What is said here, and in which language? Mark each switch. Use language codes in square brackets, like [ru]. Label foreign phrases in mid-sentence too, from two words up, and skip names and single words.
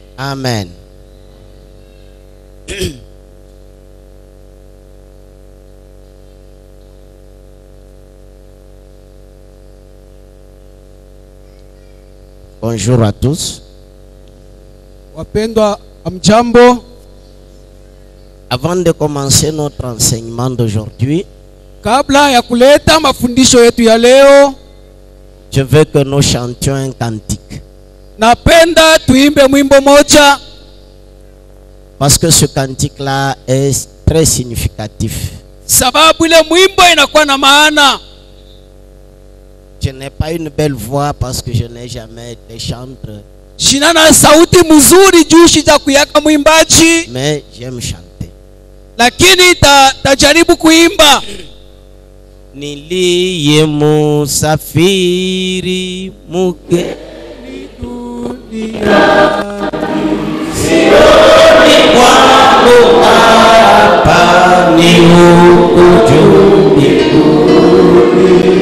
[fr] Amen. Bonjour à tous. [sw] Wapendwa, amjambo. [fr] Avant de commencer notre enseignement d'aujourd'hui, [sw] Kabla ya kuleta mafundisho yetu ya leo, [fr] je veux que nous chantions un cantique. [sw] napenda tuimbe mwimbo moja, [fr] Parce que ce cantique-là est très significatif. [sw] sababu ile mwimbo inakuwa na maana. [fr] Je n'ai pas une belle voix parce que je n'ai jamais été chanteur, [sw] Shina na sauti mzuri juu shija kuyaka mwimbaji, [fr] mais j'aime chanter. [sw] lakini tajaribu kuimba. Niliye musafiri mugeni duniani, sioni kwangu hapa ni huku juu mbinguni.